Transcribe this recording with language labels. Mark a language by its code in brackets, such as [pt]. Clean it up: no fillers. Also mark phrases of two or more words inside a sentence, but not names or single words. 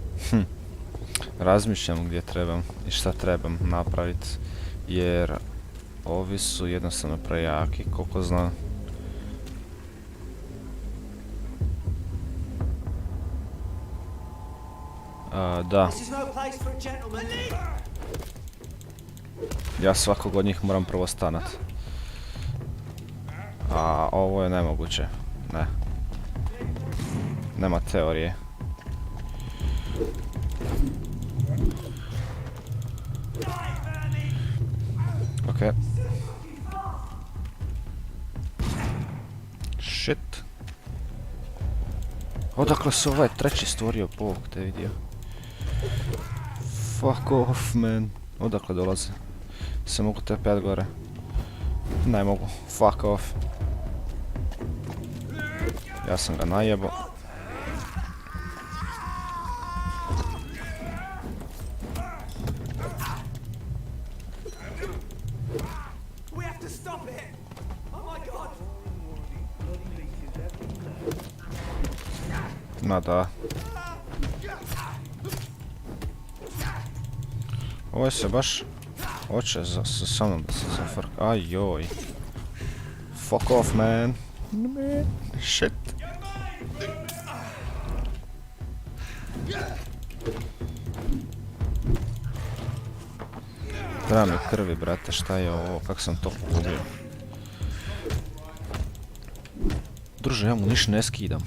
[hr] Razmišljam gdje trebam i šta trebam napraviti, jer ovi su jednostavno prejaki, koliko znam. Da. [en] This is no place for a gentleman. [hr] Ja svakog od njih moram prvo stanat. A ovo je nemoguće. Ne. Nema teorije. Okej. Shit. Odakle se ovaj treći stvorio, Bog te vidio. [en] Fuck off, man. [hr] Odakle dolaze? Se mogu tepet gore? Ne mogu. [en] Fuck off. [hr] Ja sam ga najebo. [en] We have to stop it. Oh my god. [hr] Ma da. Ovo se baš hoće sa mnom da se zafrka. Ajoj. [en] Fuck off, man. Shit. [hr] Treba mi krvi, brate, šta je ovo, kak sam to pogubio. Druže, ja mu ništa ne skidam.